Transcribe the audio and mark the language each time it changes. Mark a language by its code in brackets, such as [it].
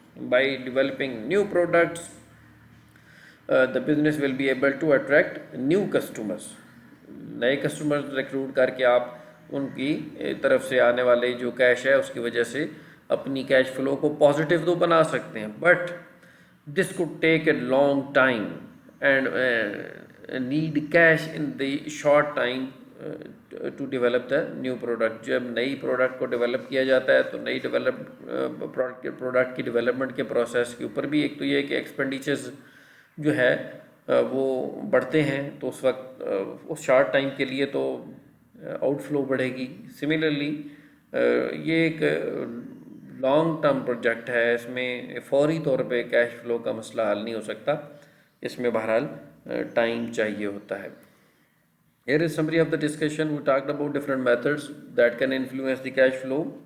[en] By developing new products the business will be able to attract new customers. [ur] نئے customers recruit کر کے آپ ان کی طرف سے آنے والے جو کیش ہے اس کی وجہ سے اپنی کیش فلو کو پازیٹیو تو بنا سکتے ہیں. [en] But this could take a long time and need cash in the short time to develop the new product. [ur] جب نئی پروڈکٹ کو ڈیولپ کیا جاتا ہے تو نئی پروڈکٹ کی ڈیولپمنٹ کے پروسیس کے اوپر بھی ایک تو یہ کہ ایکسپینڈیچرز جو ہے وہ بڑھتے ہیں، تو اس وقت اس شارٹ ٹائم کے لیے تو آؤٹ فلو بڑھے گی. سملرلی یہ ایک لانگ ٹرم پروجیکٹ ہے، اس میں فوری طور پہ کیش فلو کا مسئلہ حل نہیں ہو سکتا، اس میں بہرحال ٹائم چاہیے ہوتا ہے. [en] Here is summary of the discussion. We talked about different methods that can influence the cash flow.